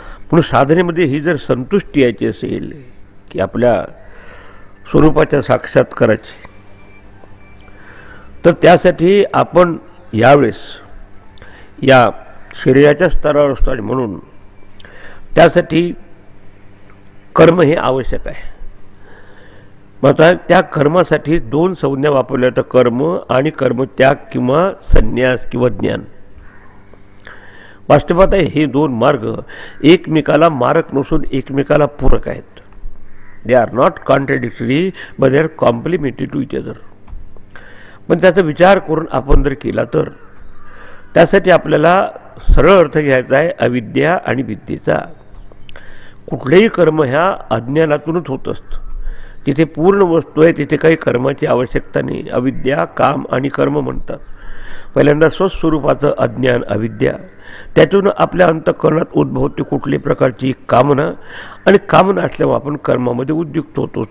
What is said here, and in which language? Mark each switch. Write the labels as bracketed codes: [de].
[mr] म्हणून साधनेमध्ये ही जर संतुष्टी यायची असेल की आपल्या स्वरूपाच्या साक्षात्काराची, तर त्यासाठी आपण यावेळेस या शरीराच्या स्तरावर असतो आणि म्हणून त्यासाठी कर्म हे आवश्यक आहे. मग त्या कर्मासाठी दोन संज्ञा वापरल्या तर कर्म आणि कर्मत्याग किंवा संन्यास किंवा ज्ञान. वास्तवात हे दोन मार्ग एकमेकाला मारक नसून एकमेकाला पूरक आहेत. [en] They are not contradictory but they are complementary to each other. [mr] पण त्याचा विचार करून आपण जर केला तर त्यासाठी आपल्याला सरळ अर्थ घ्यायचा आहे अविद्या आणि विद्येचा. कुठलेही कर्म ह्या अज्ञानातूनच होत असतं. जिथे पूर्ण वस्तू आहे तिथे काही कर्माची आवश्यकता नाही. अविद्या काम आणि कर्म म्हणतात. पहिल्यांदा स्वस्वरूपाचं अज्ञान अविद्या, त्यातून आपल्या अंतःकरणात उद्भवते कुठल्याही प्रकारची कामना आणि कामना असल्यामुळे आपण कर्मामध्ये उद्युक्त होतो.